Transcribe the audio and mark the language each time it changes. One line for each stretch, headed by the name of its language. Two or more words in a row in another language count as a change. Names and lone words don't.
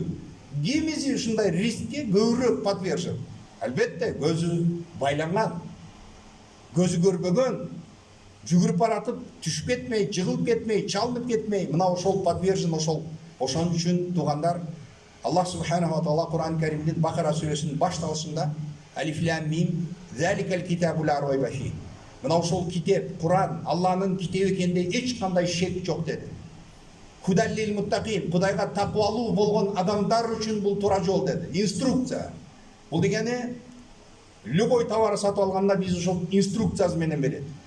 Kyrgyz: Кимиси ушундай рискке көбүрөөк подвержен? Албетте, көзү байланган, көзү көрбөгөн, жүгүрүп баратып, түшүп кетмей, жыгылып кетмей, чалынып кетмей, мына ошол подвержен, ошон үчүн туугандар, Аллах субхана ва таала Кур'ан Керимдин Бакара сүрөсүнүн башталышында
Arabic: الم ذلك الكتاب لا ريب فيه.
Kyrgyz: Мына ошол китеп, Кур'ан, Алланын китеби экенде эч кандай шек жок деди.
Arabic: هدى للمتقين,
Kyrgyz: Кудайга таквалуу болгон адамдар үчүн бул туура жол деди. Инструкция. Бул дегени
Russian: любой товар
Kyrgyz: сатып алганда биз ошол инструкциясы менен берет.